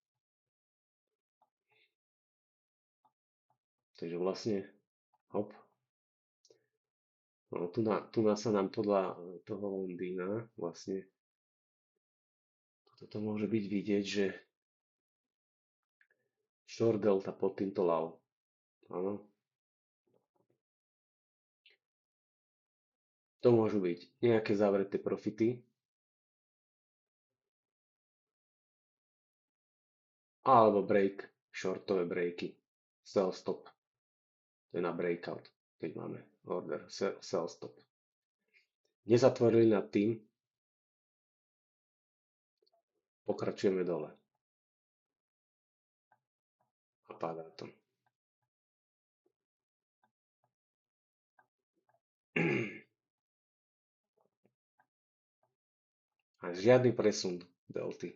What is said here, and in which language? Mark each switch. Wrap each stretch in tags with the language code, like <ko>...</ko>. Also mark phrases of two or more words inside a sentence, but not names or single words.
<sk>Takže vlastne, hop, no, tu sa nám podľa toho Londýna vlastne toto môže byť vidieť, že</sk> <en>short delta</en> <sk>pod týmto low. Áno. To môžu byť nejaké zavreté profity, alebo break, shortové breaky,</sk> <en>sell stop,</en> <sk>to je na breakout, keď máme order,</sk> <en>sell stop.</en> <sk>Nezatvorili nad tým, pokračujeme dole a padá to. A žiadny presun delty.</sk>